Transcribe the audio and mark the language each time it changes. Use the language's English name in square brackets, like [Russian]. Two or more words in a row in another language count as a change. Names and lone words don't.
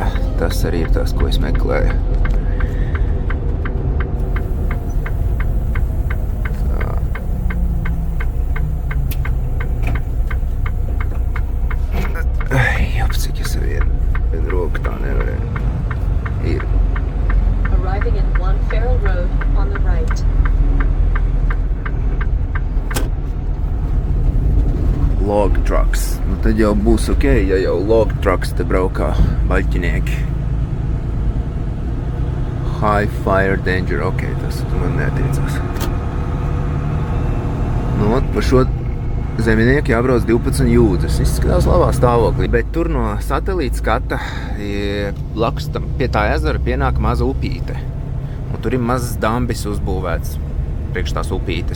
[Latvian] Tas arī ir tas, ko es meklēju. Cik es vienu roku tā nevarēju. Ir. [English] Arriving at One Farrell Road on the right. Log trucks. [Latvian] Nu tad jau būs okei, ja jau [English] log trucks [Latvian] te braukā baļķinieki. [English] High fire danger. [Latvian] Okei, tas man neatiecās. Nu, pa šo Zeminieku jābrauc 12 jūdzes. Izskatās labā stāvoklī, bet tur no satelīta skata blakus tam pie tā ezera pienāk maza upīte. Un tur ir mazs dambis uzbūvēts priekš tās upītes.